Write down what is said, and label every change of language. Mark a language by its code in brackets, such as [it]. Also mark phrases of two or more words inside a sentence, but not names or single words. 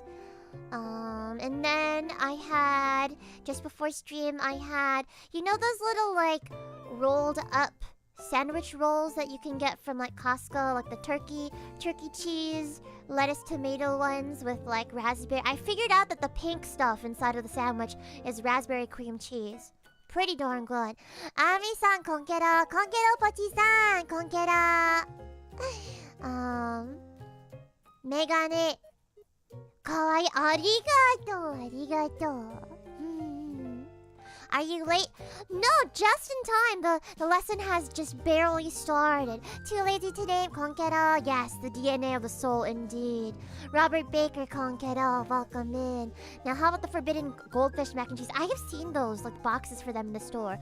[en] And then I had, just before stream, I had, you know those little like rolled up sandwich rolls that you can get from like Costco, like the turkey cheese, lettuce, tomato ones with like raspberry. I figured out that the pink stuff inside of the sandwich is raspberry cream cheese. Pretty darn good. [ja] アミさん、こんけろ ぽちさん、こんけろ. Megane. 可愛い、ありがとう. [en] Are you late? No, just in time. The lesson has just barely started. Too lazy to name, Konkero. Yes, the DNA of the soul indeed. Robert Baker, Konkero, welcome in. Now, how about the forbidden goldfish mac and cheese? I have seen those, like boxes for them in the store.